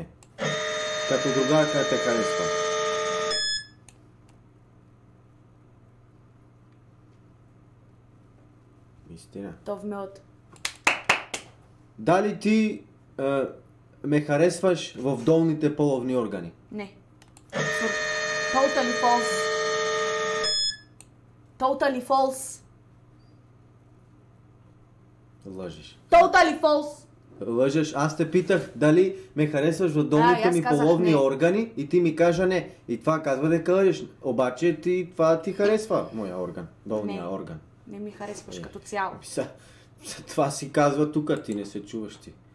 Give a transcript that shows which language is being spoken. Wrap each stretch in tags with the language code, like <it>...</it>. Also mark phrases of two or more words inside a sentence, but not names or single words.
<bg>Като другарка те харесва. Истина. То ме от... Дали ти ме харесваш в долните половни органи? Не.</bg> <en>Totally false. Totally false.</en> <bg>Лъжеш.</bg> <en>Totally false.</en> <bg>Лъжеш. Аз те питах дали ме харесваш в Да, и долните аз ми казах половни не. органи и ти ми кажа не. И това казва дека лъжеш. Обаче това ти харесва моя орган. Долния Не. орган. Не ми харесваш като цяло. Това си казва тук, ти не се чуваш ти.</bg>